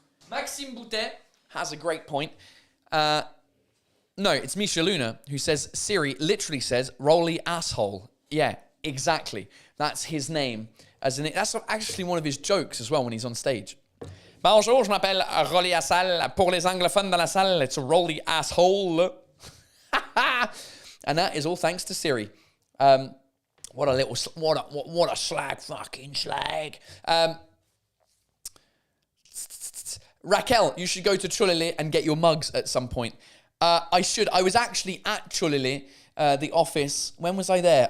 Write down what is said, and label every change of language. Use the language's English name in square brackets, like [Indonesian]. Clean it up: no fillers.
[English] Maxime Boutet has a great point. No, it's Misha Luna who says, Siri literally says, Rolly asshole. Yeah, exactly. That's his name. That's actually one of his jokes as well when he's on stage. [French] Bonjour, je m'appelle Rolly Asal. Pour les anglophones dans la salle, it's Rolly asshole. [English] And that is all thanks to Siri. What a slag, fucking slag. Raquel, you should go to Cholele and get your mugs at some point. I should. I was actually at Cholele, the office. When was I there?